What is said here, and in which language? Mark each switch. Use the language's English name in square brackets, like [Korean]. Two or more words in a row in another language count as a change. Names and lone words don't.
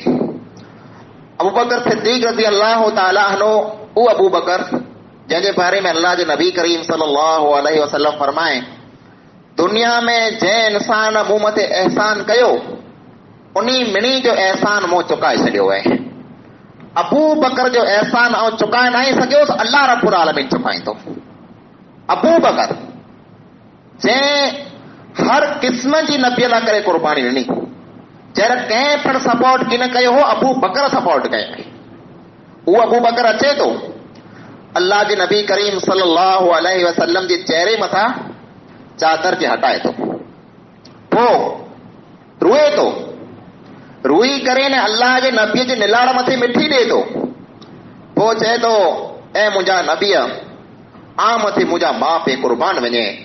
[Sindhi] अबू बकर सिद्दीक़ [Arabic] رضي الله تعالى عنه [Sindhi] उहो अबू बकर जंहिंजे बारे में अल्लाह जे नबी करीम [Arabic] صلى الله عليه وسلم [Sindhi] फरमाए, दुनिया में जंहिं इंसान मूं मथे एहसान कयो, उन्ही मिणी जो एहसान मूं चुकाए छॾियो आहे। अबू बकर जो एहसान आउं चुकाए न सघियोसि, अल्लाह [Arabic] رب العالمين [Sindhi] चुकाईंदो। अबू बकर जंहिं हर क़िस्म जी नबीअ लाइ करे क़ुर्बानी ॾिनी, जंहिं कंहिं पिणु सपोर्ट किन कयो हो, अबू बकर सपोर्ट कयो। उहो अबू बकर अचे थो, अल्लाह जे नबी करीम [Arabic] صلى الله عليه وسلم [Sindhi] जे चेहरे मथां चादर खे हटाए थो, पोइ रोए थो, रोई करे न अल्लाह जे नबीअ जे निलाड़ मथे मिठी ॾे थो, पोइ चए थो, ऐं मुंहिंजा नबीअ, आ मथे मुंहिंजा माउ पीउ क़ुर्बान वञे,